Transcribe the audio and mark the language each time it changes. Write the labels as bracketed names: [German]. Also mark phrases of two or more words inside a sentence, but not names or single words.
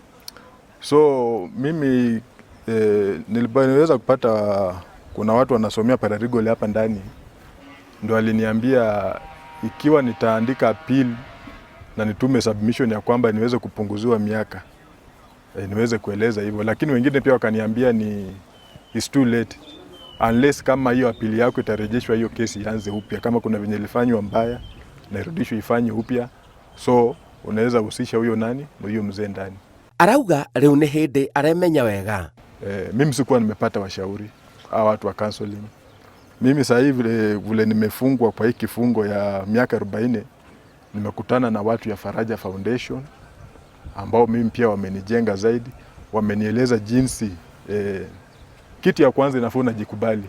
[Swahili] So mimi niliweza kupata, kuna watu wanasomea paralegal hapa ndani, ndio aliniambia ikiwa nitaandika appeal na nitume submission ya kwamba niweze kupunguziwa miaka, niweze kueleza hivyo. Lakini wengine pia wakaniambia [English] it's too late unless [Swahili] kama hiyo appeal yako itarejeshwa, hiyo kesi ianze upya, kama kuna venye ilifanywa mbaya na irudishwe ifanye upya, so unaweza husisha huyo nani na huyo mzee ndani. [Kikuyu] Arauga riu ni hindi aremenya wega. [Swahili] Mimi sikuwa nimepata washauri au watu wa counseling. Mimi sasa hivi vile nimefungwa kwa hii kifungo ya miaka 40, nimekutana na watu ya Faraja Foundation ambao mimi pia wamenijenga zaidi, wamenieleza jinsi kitu ya kwanza inafaa unajikubali.